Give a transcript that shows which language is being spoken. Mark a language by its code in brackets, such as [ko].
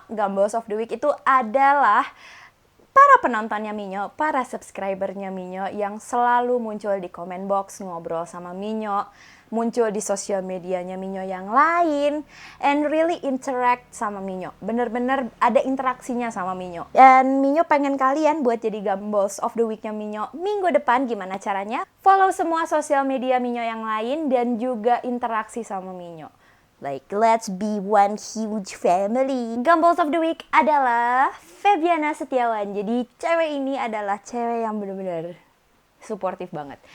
[id] Gambles of the Week itu adalah para penontonnya Minyo, para subscribernya Minyo yang selalu muncul di comment box, ngobrol sama Minyo, muncul di sosial medianya Minyo yang lain, [en] and really interact [id] sama Minyo. Bener-bener ada interaksinya sama Minyo. Dan Minyo pengen kalian buat jadi Gambles of the Week-nya Minyo minggu depan. Gimana caranya? Follow semua sosial media Minyo yang lain dan juga interaksi sama Minyo. [en] Like, let's be one huge family. [id] Gambles of the Week adalah Febiana Setiawan. Jadi, cewek ini adalah cewek yang bener-bener suportif banget.